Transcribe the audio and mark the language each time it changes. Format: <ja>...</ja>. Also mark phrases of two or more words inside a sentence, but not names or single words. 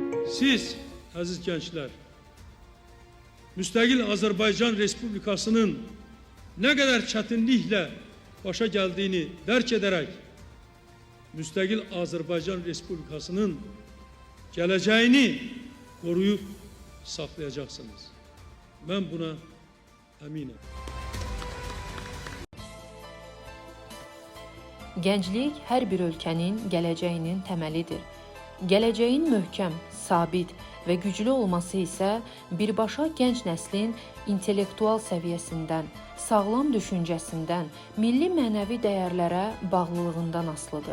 <tr>Siz aziz gençler, müstakil Azərbaycan Respublikasının ne kadar çetinlikle başa geldiğini dərk ederek, müstakil Azərbaycan Respublikasının geleceğini koruyup saklayacaksınız. Ben buna eminim.</tr> <az>Gənclik hər bir ölkənin gələcəyinin təməlidir. Gələcəyin möhkəm, sabit və güclü olması isə birbaşa gənc nəslin intellektual səviyyəsindən, sağlam düşüncəsindən, milli mənəvi dəyərlərə bağlılığından asılıdır.</az>